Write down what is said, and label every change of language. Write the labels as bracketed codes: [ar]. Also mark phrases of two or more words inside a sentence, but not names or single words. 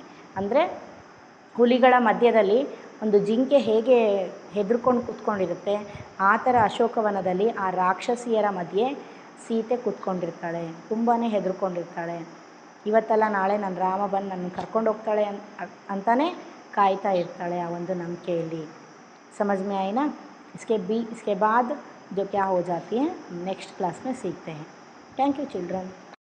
[kn] ಅಂದರೆ ಹುಲಿಗಳ ಮಧ್ಯದಲ್ಲಿ ಒಂದು ಜಿಂಕೆ ಹೇಗೆ ಹೆದರ್ಕೊಂಡು ಕೂತ್ಕೊಂಡಿರುತ್ತೆ, ಆ ಥರ ಅಶೋಕವನದಲ್ಲಿ ಆ ರಾಕ್ಷಸಿಯರ ಮಧ್ಯೆ ಸೀತೆ ಕೂತ್ಕೊಂಡಿರ್ತಾಳೆ, ತುಂಬಾ ಹೆದರ್ಕೊಂಡಿರ್ತಾಳೆ. ಇವತ್ತಲ್ಲ ನಾಳೆ ನನ್ನ ರಾಮ ಬಂದು ನನ್ನ ಕರ್ಕೊಂಡು ಹೋಗ್ತಾಳೆ ಅಂತಾನೆ ಕಾಯ್ತಾ ಇರ್ತಾಳೆ ಆ ಒಂದು ನಂಬಿಕೆಯಲ್ಲಿ. [hi] समझ में आई ना? इसके बाद जो क्या हो जाती है [en] next class [hi] में सीखते हैं. [en] thank you children.